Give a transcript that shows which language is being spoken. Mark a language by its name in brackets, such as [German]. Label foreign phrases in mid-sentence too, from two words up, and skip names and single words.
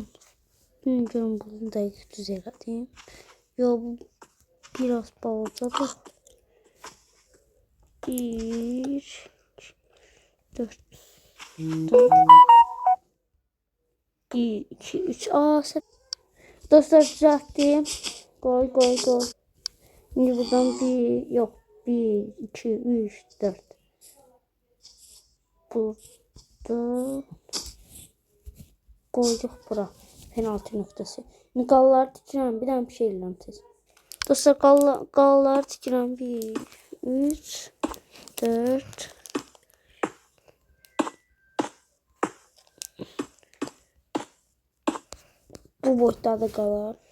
[Turkish] Bilmiyorum bunu da düz elədim. [Azerbaijani] Yox, bu biraz balacadır. 1, 4, 4, 1, 2, 3. [Turkish] Dostlar düzelttim. Koy. Şimdi buradan 1, yok 1, 2, 3, 4. Burada koyduk bura. Penaltı noktası. [Azerbaijani] Şimdi qalları tikirəm. Bir dənə bir şey eləyirəm tez. Dostlar qalları tikirəm. 1, 3, 4. Bu boyda da qalar.